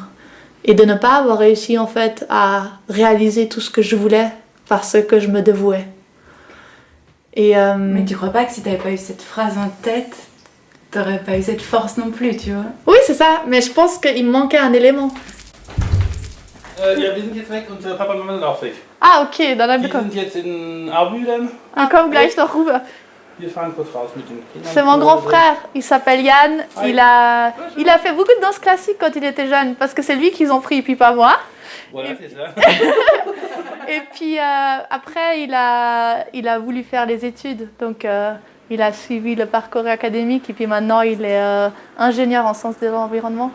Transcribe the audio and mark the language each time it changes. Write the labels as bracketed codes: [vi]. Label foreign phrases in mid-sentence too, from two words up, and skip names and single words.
[fr] Et de ne pas avoir réussi en fait à réaliser tout ce que je voulais parce que je me dévouais. Mais tu crois pas que si t'avais pas eu cette phrase en tête, t'aurais pas eu cette force non plus, tu vois? Oui, c'est ça, mais je pense qu'il me manquait un élément. [de] Ja, wir sind jetzt weg und Papa und Mama sind auch weg. Ah, okay, dann Die sind jetzt in Arbülen. on come gleich noch rüber. Wir fahren kurz raus mit den Kindern. [fr] C'est mon grand frère, il s'appelle Yann. Il a fait beaucoup de danse classique quand il était jeune, parce que c'est lui qu'ils ont pris et puis pas moi. Voilà, c'est ça. Et puis après, il a voulu faire les études, donc il a suivi le parcours académique et puis maintenant il est ingénieur en sciences de l'environnement.